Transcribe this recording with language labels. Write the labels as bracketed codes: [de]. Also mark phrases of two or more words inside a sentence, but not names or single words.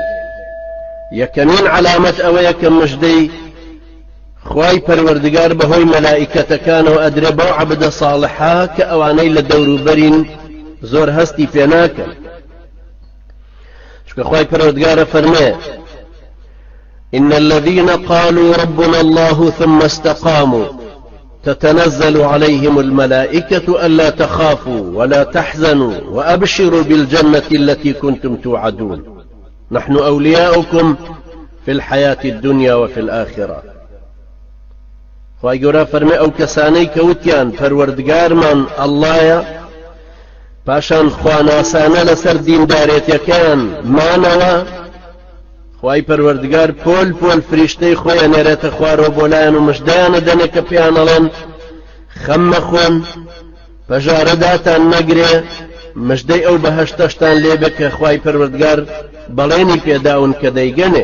[ckb] یەکەمین علامەت ئەوەیە کە مژدەی خوای پەروەردگار بەهۆی مەلائیکەتەکانەوە ئەدرێ بەو عەبدە ساڵحە کە ئەوانەی لە دەوروبەرین زۆر هەستی پێ ناکەن. چونکە خوای پەروەردگارە فەرمێ [ar] إن الذين قالوا ربنا الله ثم استقاموا تتنزل عليهم الملائكة ألا تخافوا ولا تحزنوا وأبشروا بالجنة التي كنتم توعدون نحن أولياؤكم في الحياة الدنيا وفي الآخرة. [ckb] خواهی گەورە فەرمێ ئەو کەسانەی کە وتیان پەروەردگارمان ئەڵڵایە پاشان خواناسانە لەسەر دیندارێتیەکەیان مانەوە خواهی پەروەردگار پۆل پۆل فریشتەی خۆی ئەنێرێتە خوارەوە بۆ لایەن و مژدەیانە دەنێ کە پێیان ئەڵێن خەم مەخۆن پەژارەداتان نەگرێ مژدەی ئەو بەهەشتەشتان لێبێ کە خواهی پەروەردگار بەڵێنی پێداون کە دەیگەنێ.